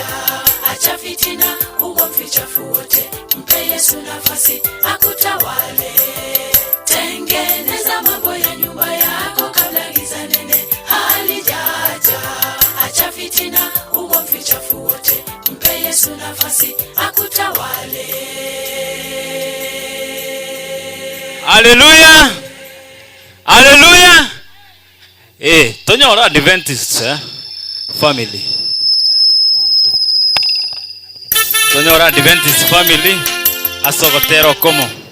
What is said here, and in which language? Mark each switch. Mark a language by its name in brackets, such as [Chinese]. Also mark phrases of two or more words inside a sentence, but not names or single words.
[Swahili] Acha fitina, ugomvi, chafu wote, mpe Yesu nafasi akutawale. Tengeneza mambo ya nyumba yako kabla giza nene halijaja. Acha fitina, ugomvi, chafu wote, mpe Yesu Yesu nafasi akutawale. Hallelujah. Hallelujah. [Gusii] Tonyora [English] Adventist family. [Gusii] Tonyora [English] Adventist family [Gusii] asogotero como.